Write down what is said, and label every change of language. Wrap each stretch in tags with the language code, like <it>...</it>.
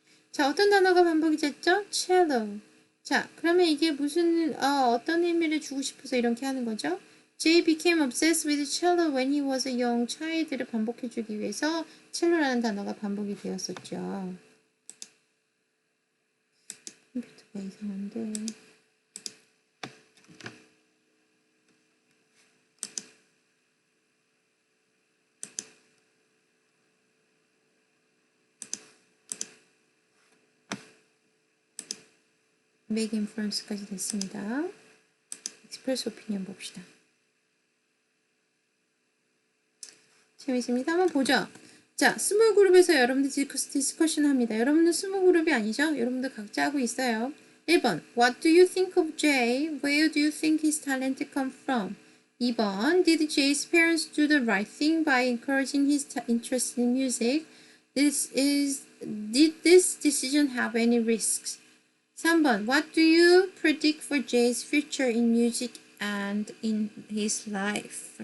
<ko>자, 어떤 단어가 반복이 됐죠?</ko> <en>cello.</en> <ko>자, 그러면 이게 무슨 어떤 의미를 주고 싶어서 이렇게 하는 거죠?</ko> <en>Jay became obsessed with cello when he was a young child를</en> <ko>반복해주기 위해서 첼로라는 단어가 반복이 되었었죠. 컴퓨터가 이상한데.</ko> <en>make inference</en> <ko>까지 됐습니다.</ko> <en>express opinion</en> <ko>봅시다. 재밌습니다. 한번 보죠. 자, 스몰 그룹에서 여러분들 디스커션 합니다. 여러분들 스몰 그룹이 아니죠? 여러분들 각자 하고 있어요.</ko> <en>1번 What do you think of Jay? Where do you think his talent come from? 2번 Did Jay's parents do the right thing by encouraging his interest in music? Did this decision have any risks? 3번 What do you predict for Jay's future in music and in his life?</en>